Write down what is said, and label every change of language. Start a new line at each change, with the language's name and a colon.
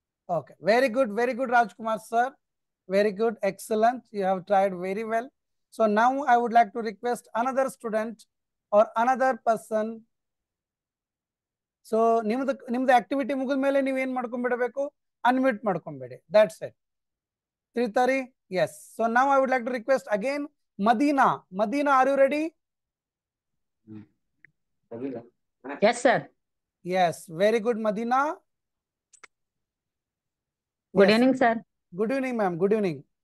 English: Okay, very good, Rajkumar sir. Very good, excellent. You have tried very well. So now I would like to request another student or another person.
Kannada: So ನಿಮ್ದು activity ಮುಗಿದ ಮೇಲೆ ನೀವು ಏನ್ ಮಾಡ್ಕೊಂಡ್ಬಿಡಬೇಕು, unmute ಮಾಡ್ಕೊಂಬೇಡಿ.
English: That's it. Tritari, yes. So now I would like to request again Madina. Madina, are you ready? Yes, sir. Yes, very good, Madina. Good Yes. evening, sir. Good evening, ma'am. Good evening.